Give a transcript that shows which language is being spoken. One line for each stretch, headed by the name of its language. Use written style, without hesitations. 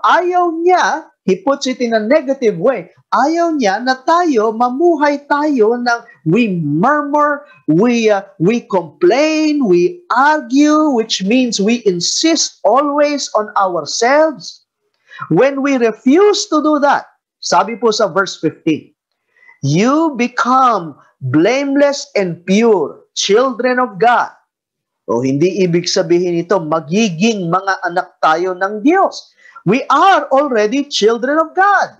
Filipino: Ayaw niya,
English: he puts it in a negative way,
Filipino: ayaw niya na tayo, mamuhay tayo ng
English: we murmur, we complain, we argue, which means we insist always on ourselves. When we refuse to do that,
Filipino: sabi po sa
English: verse 15, you become blameless and pure, children of God.
Filipino: O hindi ibig sabihin ito, magiging mga anak tayo ng Diyos.
English: We are already children of God.